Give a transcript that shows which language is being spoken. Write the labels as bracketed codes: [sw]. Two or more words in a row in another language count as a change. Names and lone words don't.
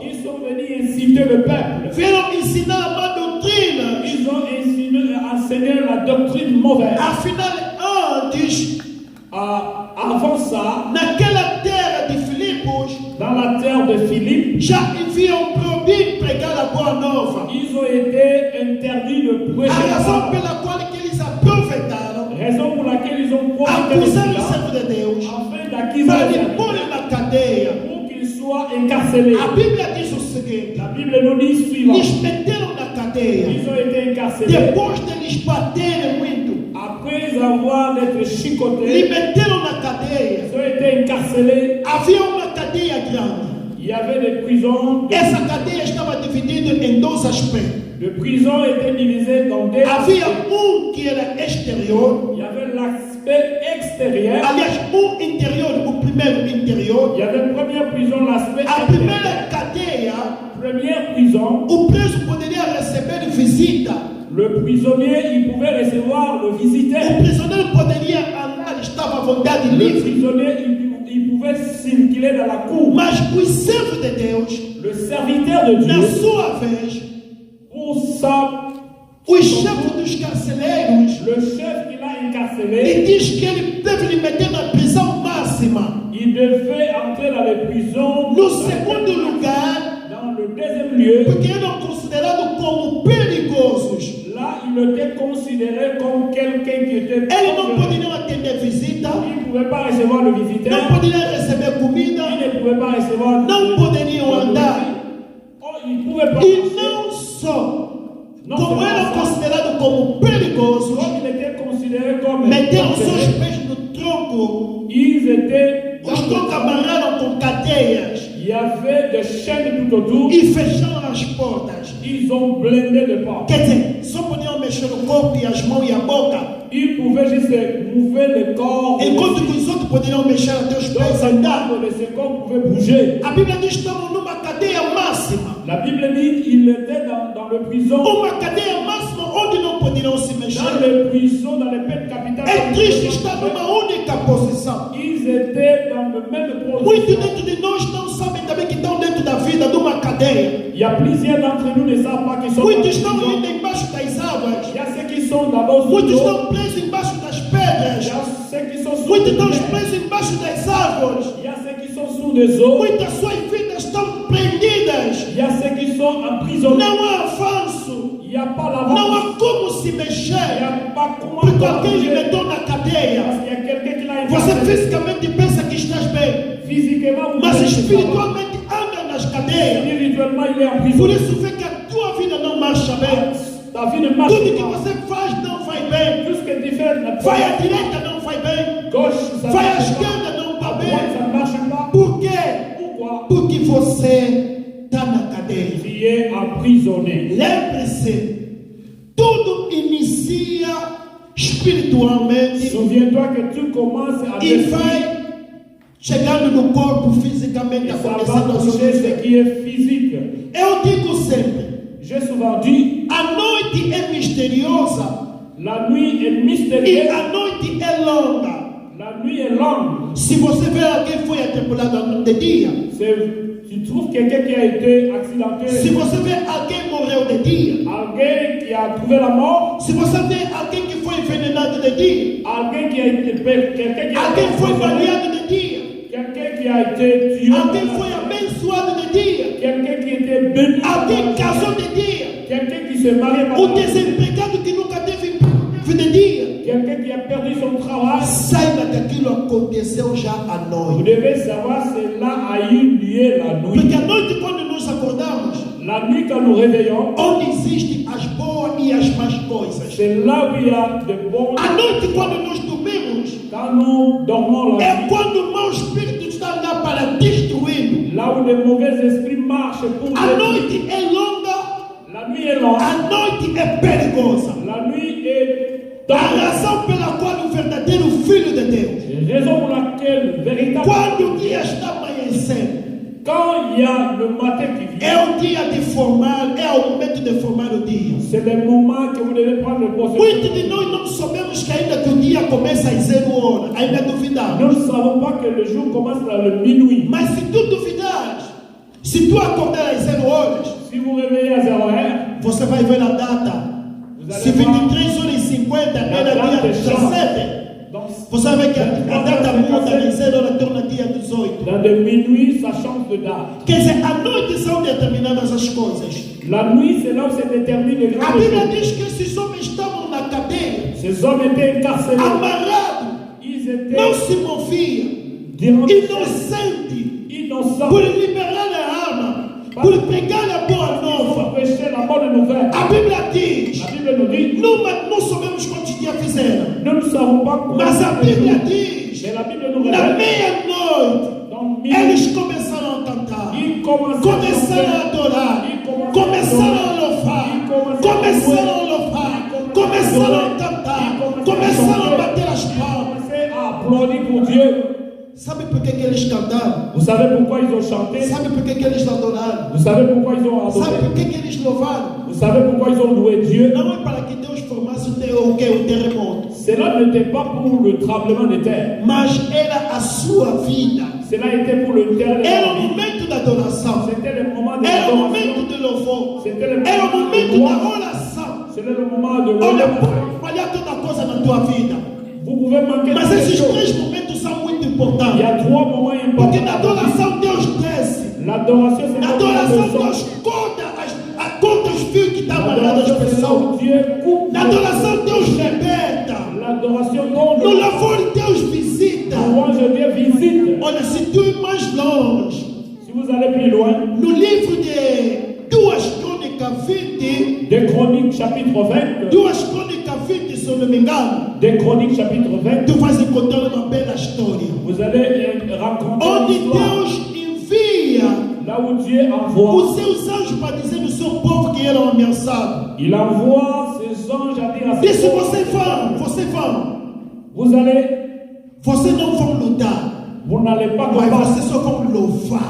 [fr] Ils sont venus inciter le peuple. [pt] Vieram ensinar a má doutrina. [fr] Ils ont enseigné la doctrine mauvaise. [pt] Afinal, antes, [fr] Avant ça, [pt] naquela terra de Filipos, [fr] dans la terre de Philippe, [pt] já haviam proibido pregar a boa nova. [fr] ils ont été interdits de [pt] A [fr] prêcher la [pt] razão [fr] parole. [pt] pela qual que eles aproveitaram, [fr] Raison pour laquelle ils ont profité de [pt] acusaram o [fr] cela, [pt] servo de Deus [fr] afin d'accuser [pt] para [fr] les [pt] lhe [fr] serviteurs, [pt] pôr na cadeia. [fr] pour qu'ils soient incarcérés. [pt] A Bíblia diz o seguinte: [fr] La Bible nous dit suivant. [pt] eles meteram na cadeia. [fr] Ils ont été incarcérés. [pt] Depois de eles baterem muito, [fr] Après avoir été [pt] lhe [fr] chicotés, [pt] meteram na cadeia. [fr] ils ont été incarcérés. [pt] Havia uma cadeia grande. [fr] Il y avait des prisons. [pt] Essa cadeia estava dividida em dois aspectos. [fr] Les prisons étaient divisées dans deux [pt] Havia [fr] aspects. [pt] que era exterior, [fr] Il y avait l'aspect extérieur. [pt] aliás, interior, o primeiro interior. [fr] Il y avait la première prison, l'aspect [pt] A [fr] intérieur. [pt] primeira cadeia, [fr] Première prison, [pt] o preso poderia receber visita. [fr] le prisonnier, il pouvait recevoir le [pt] O [fr] visiteur. [pt] prisioneiro poderia andar, estava à vontade [fr] Le [pt] livre. [fr] prisonnier, il pouvait circuler dans la cour. [pt] Mas os servos de Deus, [fr] Le serviteur de [pt] na [fr] Dieu, [pt] sua vez, [fr] pour ça, [pt] os chefes dos carcereiros, [fr] le chef qui l'a incarcéré, [pt] ele diz que ele deve lhe meter na prisão máxima. [fr] il devait entrer dans les prisons. [pt] No segundo lugar, [fr] Dans le deuxième lieu, [pt] porque eram considerados como perigosos. [fr] là, il était considéré comme quelqu'un qui était [pt] Eles não [fr] dangereux. [pt] poderiam atender visita, [fr] Il ne pouvait pas recevoir le visiteur. [pt] não poderiam receber comida, [fr] Il ne pouvait pas recevoir. [pt] não poderiam andar. [fr] Oh, il ne pouvait pas. [pt] E não só, como eram considerados como perigosos, [fr] Comme il était considéré comme [pt] meteram seus [fr] dangereux, [pt] pés no tronco, [fr] ils étaient. [pt] os troncos amarraram com cadeias [fr] Il y avait des chaînes tout autour. [pt] e fecharam as portas. [fr] Ils ont blindé de portes. [pt] Quer dizer, só podiam mexer o corpo e as mãos e a boca, [fr] Ils pouvaient juste mouver le corps. [pt] enquanto que os outros poderiam mexer até os pés e andar. [fr] Donc, les corps pouvaient bouger. [pt] A Bíblia diz que estavam numa cadeia máxima. [fr] La Bible dit qu'il était dans le prison. [pt] Uma cadeia máxima onde não poderiam se [fr] Dans [pt] mexer. [fr] les prisons, dans les peines capitales. [pt] É triste estar numa única posição. [fr] Ils étaient dans le même [pt] Muitos [fr] position. [pt] dentro de nós não sabem também que estão dentro da vida de uma cadeia. [fr] Il y a plusieurs d'entre nous ne savent pas qu'ils sont dans [pt] Muitos [fr] la [pt] estão [fr] prison. [pt] ainda embaixo das águas. [fr] Il y a ceux qui sont d'abord sous [pt] Muitos [fr] l'eau. [pt] estão presos embaixo das [fr] Il y [pt] pedras. [fr] a ceux qui sont sous [pt] Muitos [fr] les [pt] estão [fr] mers. [pt] presos embaixo das árvores. [fr] Il y a ceux qui sont sous des eaux. [pt] Muitas suas vidas estão prendidas. [fr] Il y a ceux qui sont emprisonnés. [pt] Não há avanço. [fr] Il n'y a pas [pt] Não [fr] l'avance. [pt] há como se [fr] Il n'y [pt] mexer. [fr] a pas comment [pt] Porque alguém lhe [fr] bouger. [pt] meteu na cadeia. [fr] Parce qu'il y a quelqu'un qui l'a [pt] Você [fr] incarcéré. [pt] fisicamente pensa que estás bem, [fr] Physiquement, vous [pt] mas [fr] pensez que ça va. [pt] espiritualmente anda nas cadeias. [fr] Spirituellement, il est en [pt] Por [fr] prison. [pt] isso vê que a tua vida não marcha bem. [fr] Ta vie ne marche [pt] Tudo que [fr] pas. [pt] você faz não vai bem. [fr] Tout ce que tu fais ne [pt] Vai à [fr] pas. [pt] direita não vai bem. [fr] Gauche, ça ne [pt] Vai à [fr] marche pas. [pt] esquerda não [fr] À [pt] vai [fr] droite, [pt] bem. [fr] ça ne marche pas. [pt] Por quê? [fr] Pourquoi? [pt] Porque você está na cadeia. [fr] Tu es emprisonné. [pt] Lembre-se, tudo inicia espiritualmente [fr] Souviens-toi que tu commences à [pt] e [fr] définir. [pt] vai chegando no corpo fisicamente, [fr] Et ça va [pt] acontecendo as [fr] toucher ce [pt] coisas. [fr] qui est physique. [pt] Eu digo sempre, [fr] J'ai souvent dit, [pt] a noite é misteriosa [fr] la nuit est [pt] e [fr] mystérieuse. [pt] a noite é longa. [fr] La nuit est longue. [pt] Se você vê alguém foi atribulado de dia, [fr] tu trouves quelqu'un qui a été accidenté, [pt] se você vê alguém morreu de dia, [fr] alguém qui a trouvé la mort, [pt] se você vê alguém que foi envenenado de dia, [fr] alguém qui a été quelqu'un qui a [pt] alguém foi [fr] été [pt] baleado de dia, [fr] quelqu'un qui a été tué, [pt] alguém foi abençoado de dia, [fr] quelqu'un qui était béni, [pt] alguém casou de dia, [fr] quelqu'un qui se marie par [pt] o [fr] la [pt] desempregado que nunca teve emprego de dia. [fr] quelqu'un qui a perdu son travail. [pt] Saiba que aquilo aconteceu já à [fr] Vous [pt] noite. [fr] devez savoir, cela a eu lieu la nuit. [pt] Porque à noite, quando nos acordamos, [fr] La nuit, quand nous réveillons, [pt] onde existem as boas e as más coisas. [fr] c'est là où il y a de bons. [pt] À noite, quando nós dormimos, [fr] Quand nous dormons la [pt] é [fr] nuit, [pt] quando o mau espírito está lá para destruir. [fr] là où les mauvais esprits marchent pour [pt] A [fr] détruire. [pt] noite é longa, [fr] La nuit est longue. [pt] a noite é perigosa. [fr] La nuit est [pt] A [fr] dangereuse. [pt] razão pela qual o verdadeiro Filho de Deus, [fr] Raison pour laquelle, véritablement, [pt] quando o dia está amanhecendo, [fr] quand il y a le matin qui vient, [pt] é o dia de formar, é o momento de formar o dia. [fr] c'est le moment que vous devez prendre le poste. [pt] Muitos de nós não sabemos que ainda que o dia começa às 0 horas, ainda duvidamos. [fr] Nous ne savons pas que le jour commence dans le minuit. [pt] Mas se tu duvidares, se tu acordar às 0 horas, [fr] Si vous réveillez à 0h, [pt] você vai ver a data. [fr] Vous allez [pt] Se [fr] voir [pt] 23 horas e 50 era data dia [fr] change. [pt] 17, [fr] donc [pt] você vai ver que a data muda de 0 horas torna dia 18. [fr] dans le minuit, ça change de date. [pt] Quer dizer, à noite são determinadas as coisas. [fr] La nuit, c'est là où se détermine les [pt] A [fr] grandes [pt] Bíblia [fr] choses. [pt] diz que esses homens estavam na cadeia, [fr] Ces hommes étaient incarcérés. [pt] amarrados, [fr] Ils [pt] não [fr] étaient [pt] se moviam, [fr] dérangés, [pt] inocentes, [fr] innocents. [pt] por liberar a alma, por pregar a boa nova. [fr] Empêcher la bonne nouvelle. [pt] A Bíblia diz, [fr] La Bible nous dit, [pt] não sabemos quantos dias fizeram, [fr] nous ne savons pas comment [pt] mas a [fr] c'est le [pt] Bíblia [fr] jour. [pt] diz, [fr] Mais la Bible nous [pt] na [fr] révèle. [pt] meia-noite, [fr] Dans minuit, [pt] eles começaram a cantar, [fr] ils commençaient [pt] começaram a [fr] à chanter. [pt] adorar, começaram a louvar, começaram a louvar, começaram a cantar, começaram a bater as palmas. [fr] Commençaient à applaudir pour Dieu. [pt] Sabe por que eles cantaram? [fr] Vous savez pourquoi ils ont chanté? [pt] Sabe por que eles adoraram? [fr] Vous savez pourquoi ils ont [pt] Sabe [fr] adoré? [pt] por que eles louvaram? [fr] Vous savez pourquoi ils ont loué Dieu? [pt] Não é para que Deus formasse o terremoto, [fr] Cela n'était pas pour le tremblement de terre. [pt] mas era a sua vida. [fr] Cela était pour le terre. [pt] Era o momento da adoração. [fr] C'était le moment de [pt] Era o [fr] l'adoration. [pt] momento de louvor. [fr] C'était le [pt] Era o [fr] moment de [pt] momento da [fr] louange. [pt] oração. [fr] C'était le moment de [pt] Olha, [fr] louange. [pt] pode falhar toda coisa na tua vida, [fr] Vous pouvez manquer [pt] mas [fr] de [pt] esses [fr] choses. [pt] 3 momentos são muito [fr] Il y [pt] importantes. [fr] a 3 moments [pt] Porque na [fr] importants. [pt] adoração Deus desce. [fr] L'adoration, c'est [pt] Na [fr] là où [pt] adoração [fr] Dieu [pt] Deus corta os fios que estão amarrados às [fr] L'adoration, c'est là [pt] pessoas. [fr] où Dieu coupe. [pt] Na adoração Deus liberta. [fr] L'adoration donne. [pt] No louvor Deus visita. [fr] La louange de Dieu visite. [pt] Olha, se tu ir mais longe, [fr] Si vous allez plus loin, [pt] no livro de 2 Crônicas 20, [fr] des Chroniques chapitre 20, [pt] 2 Crônicas 20, se eu não me engano, [fr] des Chroniques chapitre 20, [pt] tu vais encontrar uma bela história. [fr] vous allez rencontrer [pt] Onde [fr] l'histoire. [pt] Deus envia [fr] Là où Dieu envoie, [pt] os seus anjos para dizer ao seu povo que eram ameaçados. [fr] il envoie ses anges à dire à [pt] Disse: [fr] ses [pt] vocês [fr] prophètes, [pt] vão, [fr] vous allez, [pt] vocês não vão lutar, [fr] vous n'allez pas [pt] mas [fr] combattre, [pt] vocês só vão louvar.